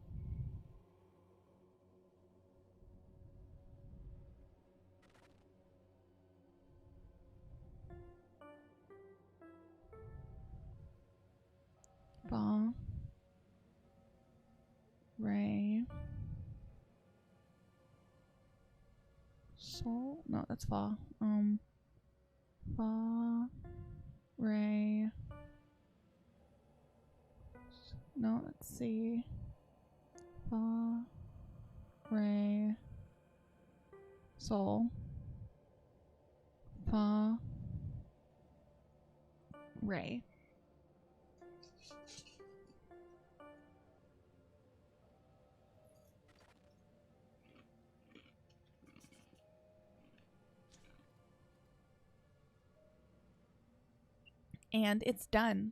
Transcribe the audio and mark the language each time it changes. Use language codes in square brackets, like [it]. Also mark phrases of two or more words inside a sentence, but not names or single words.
[en] Ba. Ray. Sol? No, that's Fa. Fa. Ray. No, let's see. Fa. Ray. Sol. Fa. Ray. And it's done.